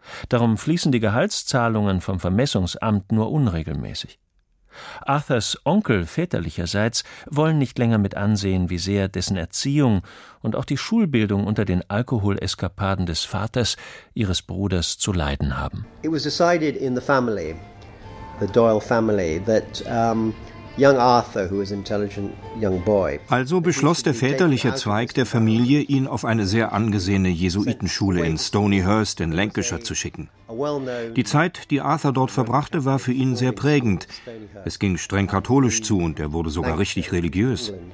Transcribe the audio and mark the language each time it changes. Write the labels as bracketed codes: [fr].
[de] Darum fließen die Gehaltszahlungen vom Vermessungsamt nur unregelmäßig. Arthurs Onkel väterlicherseits wollen nicht länger mit ansehen, wie sehr dessen Erziehung und auch die Schulbildung unter den Alkoholeskapaden des Vaters ihres Bruders zu leiden haben. [en] It was decided in the family, the Doyle family, that young Arthur, who was an intelligent young boy. [de] Also beschloss der väterliche Zweig der Familie, ihn auf eine sehr angesehene Jesuitenschule in Stonyhurst in Lancashire zu schicken. Die Zeit, die Arthur dort verbrachte, war für ihn sehr prägend. Es ging streng katholisch zu und er wurde sogar richtig religiös.